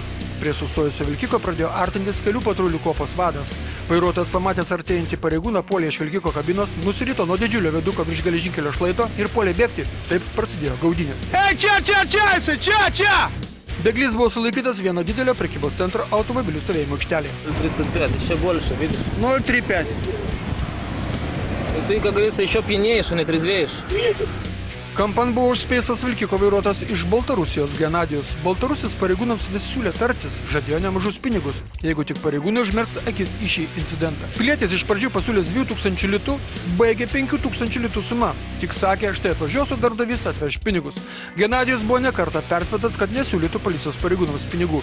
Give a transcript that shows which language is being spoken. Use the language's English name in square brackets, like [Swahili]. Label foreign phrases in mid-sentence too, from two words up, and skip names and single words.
[Lithuanian] Prie sustojusio vilkiko pradėjo artintis kelių patrulių kuopos vadas. Vairuotojas pamatęs artėjantį pareigūną puolė iš vilkiko kabinos, nusirito nuo didžiulio viaduko virš geležinkelio šlaito ir puolė bėgti. Taip prasidėjo gaudynės. Čia! Bėglys buvo sulaikytas vieno didelio prekybos centro automobilių stovėjimo aikštelėje. [Russian] 0,35, еще больше, видишь? 0,35. Ты, как говорится, еще пьянеешь, а не трезвеешь. [Lithuanian] Kampan buvo užspėstas vilkiko vairuotojas iš Baltarusijos Genadijus. Baltarusis pareigūnams vis siūlė tartis, žadėjo nemažus pinigus, jeigu tik pareigūnai užmerks akis į šį incidentą. Pilietis iš pradžių pasiūlęs 2000 litų, baigė 5000 litų sumą. Tik sakė, štai atvažiuosiu darbdavys atveš pinigus. Genadijus buvo nekartą perspėtas, kad nesiūlytų policijos pareigūnams pinigų.